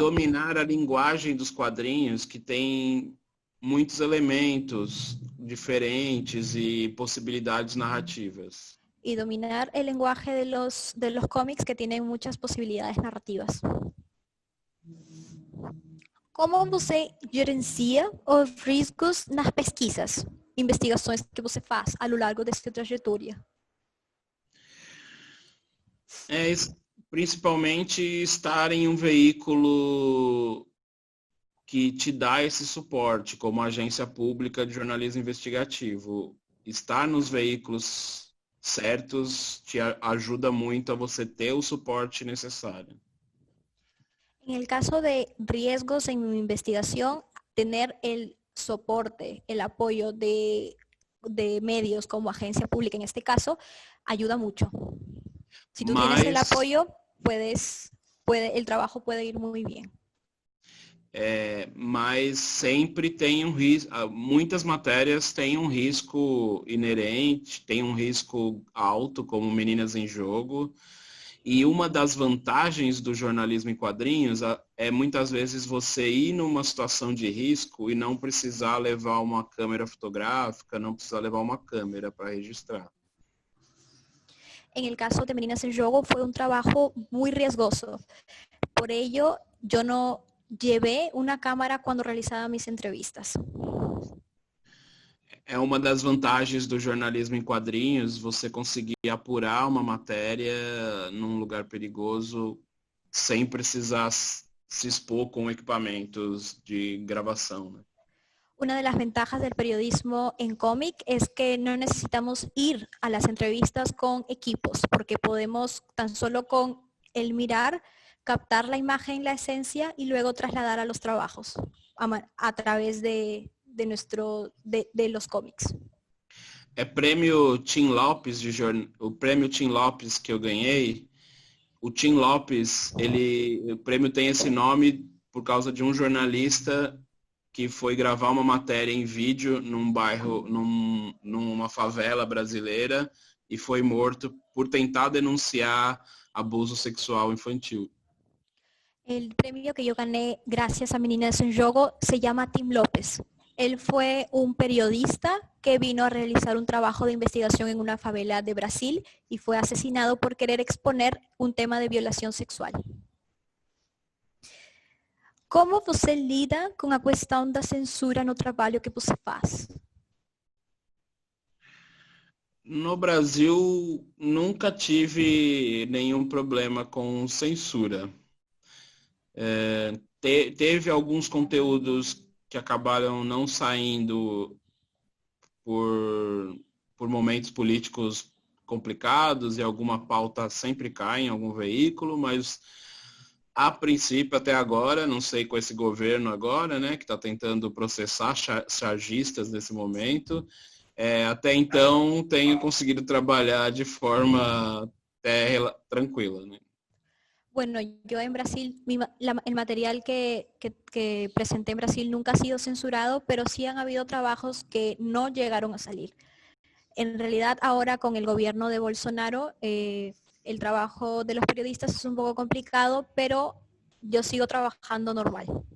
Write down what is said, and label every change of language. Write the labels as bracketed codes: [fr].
[pt] Dominar a linguagem dos quadrinhos, que tem muitos elementos diferentes e possibilidades narrativas. [es] Y dominar el lenguaje de los cómics que tienen muchas posibilidades narrativas. [pt] Como você gerencia os riscos nas pesquisas, investigações que você faz ao longo da sua trajetória? Principalmente estar em um veículo que te dá esse suporte, como a Agência Pública de Jornalismo Investigativo. Estar nos veículos certos te ajuda muito a você ter o suporte necessário. [es] En el caso de riesgos en mi investigación, tener el soporte, el apoyo de medios como agencia pública en este caso, ayuda mucho. Si tú tienes el apoyo, el trabajo puede ir muy bien. [pt] Mas sempre tem um risco, muitas matérias têm um risco inerente, tem um risco alto, como Meninas em Jogo, e uma das vantagens do jornalismo em quadrinhos é muitas vezes você ir numa situação de risco e não precisar levar uma câmera fotográfica, não precisar levar uma câmera para registrar. [es] En el caso de Meninas en Jogo fue un trabajo muy riesgoso. Por ello, yo no llevé una cámara cuando realizaba mis entrevistas. [pt] É uma das vantagens do jornalismo em quadrinhos, você conseguir apurar uma matéria num lugar perigoso sem precisar se expor com equipamentos de gravação, né? [es] Una de las ventajas del periodismo en cómic es que no necesitamos ir a las entrevistas con equipos, porque podemos tan solo con el mirar captar la imagen, la esencia y luego trasladar a los trabajos a través de los cómics. [pt] É prêmio Tim Lopes, o prêmio Tim Lopes que eu ganhei. O Tim Lopes, o prêmio tem esse nome por causa de um jornalista que foi gravar uma matéria em vídeo num bairro, numa favela brasileira e foi morto por tentar denunciar abuso sexual infantil. [es] El premio que yo gané gracias a Meninas en Juego se llama Tim López. Él fue un periodista que vino a realizar un trabajo de investigación en una favela de Brasil y fue asesinado por querer exponer un tema de violación sexual. [pt] Como você lida com a questão da censura no trabalho que você faz? No Brasil, nunca tive nenhum problema com censura. Teve alguns conteúdos que acabaram não saindo por momentos políticos complicados e alguma pauta sempre cai em algum veículo, mas a princípio, até agora, não sei com esse governo agora, né, que está tentando processar chargistas nesse momento, até então tenho conseguido trabalhar de forma tranquila, né? [es] Bueno, yo en Brasil, el material que presenté en Brasil nunca ha sido censurado, pero sí han habido trabajos que no llegaron a salir. En realidad, ahora con el gobierno de Bolsonaro, el trabajo de los periodistas es un poco complicado, pero yo sigo trabajando normal.